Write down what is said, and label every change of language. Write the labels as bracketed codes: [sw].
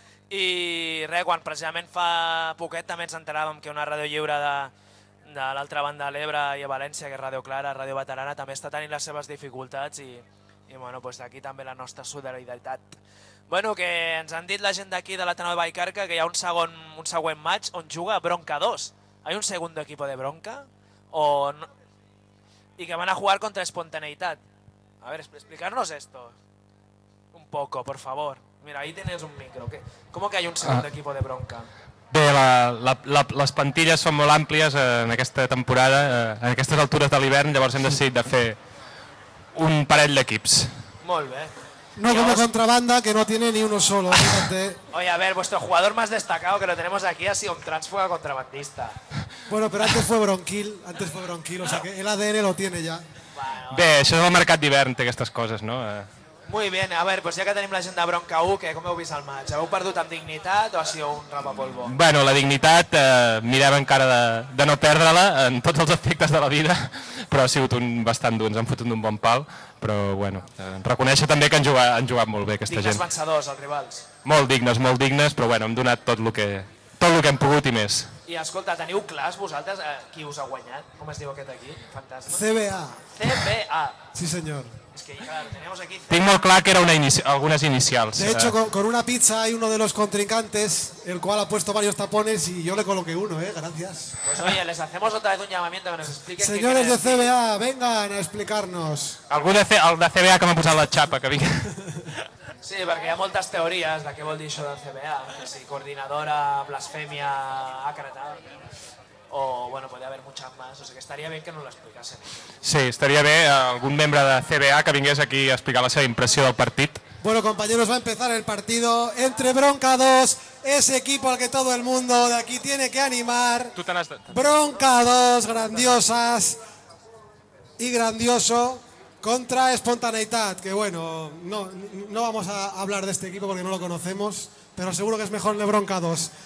[ca] I res, quan precisament fa poquet també ens enteràvem que una ràdio lliure de l'altra banda de l'Ebre i a València, que és Ràdio Clara, Ràdio Veterana, també està tenint les seves dificultats i bueno, pues aquí també la nostra solidaritat. Bueno, que ens han dit la gent d'aquí de l'Ateneu de Vallcarca que hi ha un següent maig on juga Bronca 2. [es] Hay un segundo equipo de Bronca? O no, y que van a jugar contra Espontaneidad. A ver, explicarnos esto un poco, por favor. Mira, ahí tienes un micro. ¿Qué? ¿Cómo que hay un segundo equipo de Bronca? [ca] Bé, les plantilles són molt àmplies en aquesta temporada, en aquestes altures de l'hivern, llavors hem decidit de fer un parell d'equips. Molt bé. [es] No, como contrabanda, que no tiene ni uno solo. Oye, a ver, vuestro jugador más destacado que lo tenemos aquí ha sido un transfuga contrabandista. Bueno, pero antes fue Bronquil, o sea que el ADN lo tiene ya. [ca] Bueno, bueno. Bé, això és el mercat d'hivern, té aquestes coses, no? [es] Muy bien, a ver, pues ya [ca] que tenim la gent de Bronca 1, que com heu vist el match? Heu perdut amb dignitat o [es] ha sido un rapapolvo? [ca] Bueno, la dignitat, mirem encara de no perdre-la en tots els aspectes de la vida, però ha sigut bastant dur, ens han fotut un bon pal. Però bueno, reconeixo també que han jugat molt bé aquesta dignes gent. Dignes vencedors, els rivals. Molt dignes, però bueno, hem donat tot el que hem pogut i més. I escolta, teniu clars vosaltres qui us ha guanyat? Com es diu aquest aquí? Fantasma? CBA. CBA. Sí, senyor. És que, clar, [es] teníamos aquí... [ca] Tinc molt clar que eren algunes inicials. [es] De hecho, con una pizza hay uno de los contrincantes, el cual ha puesto varios tapones y yo le coloqué uno, gracias. Pues oye, les hacemos otra vez un llamamiento que nos expliquen... Señores de CBA, vengan a explicarnos. [ca] Algú de CBA que m'ha posat la xapa, que vinga. Sí, perquè hi ha moltes teories de què vol dir això del CBA. Si coordinadora, blasfèmia, àcrata... O bueno, podria haver moltes més, o sigui, estaria bé que no l'explicassin. Sí, estaria bé algun membre de CBA que vingués aquí a explicar la seva impressió del partit. [es] Bueno, compañeros, va a empezar el partido entre Bronca 2, ese equipo al que todo el mundo de aquí tiene que animar. Bronca 2, grandiosas y grandioso contra Espontaneidad, que bueno, no vamos a hablar de este equipo porque no lo conocemos, pero seguro que es mejor el de Bronca 2.